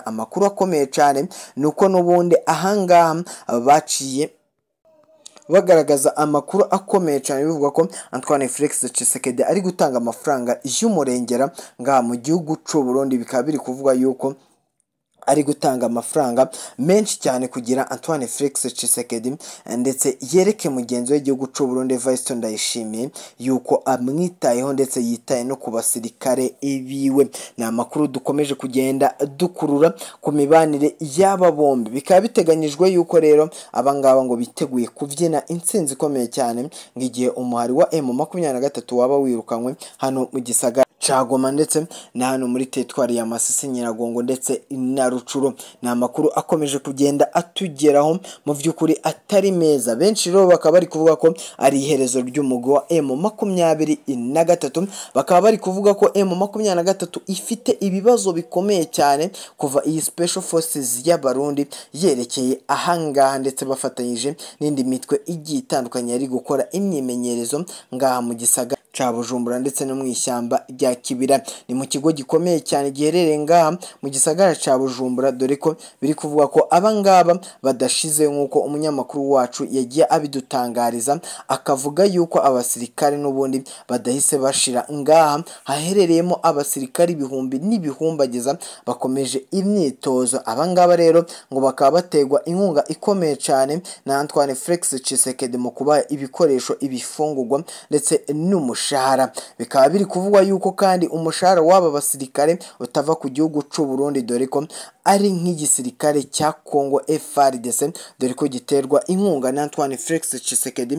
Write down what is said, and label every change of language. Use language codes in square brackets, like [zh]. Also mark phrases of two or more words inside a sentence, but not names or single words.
[rw] Amakuru akomeye cyane nuko nubundi ahangaha baciye bagaragaza amakuru akomeye cyane bivuga ko Antoine Felix Tshisekedi ari gutanga amafaranga y'umurengera ngaha mu gihugu cy'u Burundi. Bikaba biri kuvuga yuko ari gutanga amafaranga menshi cyane kugira Antoine Felix Tshisekedi ndetse yereke mugenzi w'igihugu cy'u Burundi Evariste Ndayishimiye yuko amwitayeho ndetse yitaye no ku basirikare ibiwe. Ni amakuru dukomeje kugenda dukurura ku mibanire y'aba bombi. Bikaba biteganyijwe yuko rero abangaba ngo biteguye kuvyina intsinzi ikomeye cyane ngigihe umuhari wa M23 waba wirukanywe hano mu gisagara Goma ndetse na hano muri teritwari ya Masisi, Nyiragongo ndetse na Rucuro. Ni amakuru akomeje kugenda atugeraho mu vy'ukuri atari meza. Benshi rero bakaba bari kuvuga ko ari iherezo ry'umugo wa M23. Bakaba bari kuvuga ko M23 ifite ibibazo bikomeye cyane kuva iyi [en] Special Forces [rw] y'Abarundi yerekeye ahangaha ndetse bafatanyije n'indi mitwe igiye itandukanye yari gukora imyimenyerezo ngaha mu gisagara ca Bujumbura ndetse no mu ishyamba rya Kibira. Ni mu kigo gikomeye cyane giherereye ngaha mu gisagara ca Bujumbura, dore ko biri kuvuga ko abangaba badashize nkuko umunyamakuru wacu yagiye abidutangariza, akavuga yuko abasirikare n'ubundi badahise bashira ngaha haherereyemo abasirikare ibihumbi n'ibihumbagiza bakomeje imyitozo. Abangaba rero ngo bakaba bategwa inkunga ikomeye cyane na Antoine Felix Tshisekedi mu kuba ibikoresho, ibifungurwa ndetse n'umushahara. Bikaba biri kuvugwa yuko kandi umushahara w'aba basirikare utava ku gihugu cy'u Burundi, dore ko ari nk'igisirikare cya Kongo FARDC, dore ko giterwa inkunga na Antoine Felix Tshisekedi.